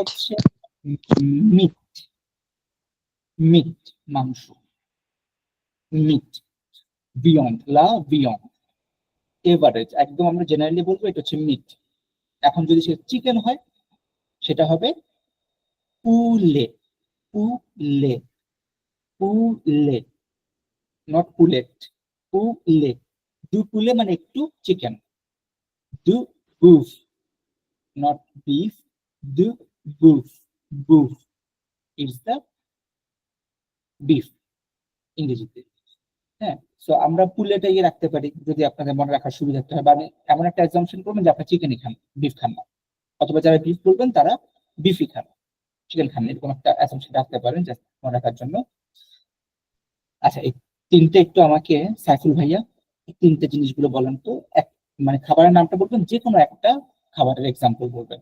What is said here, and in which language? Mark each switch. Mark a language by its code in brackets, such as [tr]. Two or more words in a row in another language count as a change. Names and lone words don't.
[bn] হচ্ছে মিট, মিট মাংস, মিট। বিয়ন্ড, [fr] la viande [bn] এভারেজ, একদম আমরা জেনারেলি বলবো এটা হচ্ছে মিট। এখন যদি সে চিকেন হয় সেটা হবে [fr] poulet, poulet, poulet, not poulet, poulet. Du poulet [bn] মানে একটু চিকেন, [fr] du boeuf, [en] not beef, [fr] du boeuf, [en] boeuf is the beef ইংরেজিতে। [bn] হ্যাঁ, সো আমরা পুলেটাই রাখতে পারি যদি আপনাদের মনে রাখার সুবিধার্থে হয়, মানে এমন একটা অ্যাজাম্পশন করবেন যে আপনার চিকেনই খান, বিফ খান না, অথবা যারা বিফ বলবেন তারা বিফই খান, চিকেন খান না, এরকম একটা অ্যাজাম্পশন রাখতে পারেন জাস্ট মনে রাখার জন্য। আচ্ছা, এই তিনটে একটু আমাকে সাইফুল ভাইয়া এই তিনটে জিনিসগুলো বলেন তো, এক মানে খাবারের নামটা বলবেন, যে কোনো একটা খাবারের এক্সাম্পল বলবেন।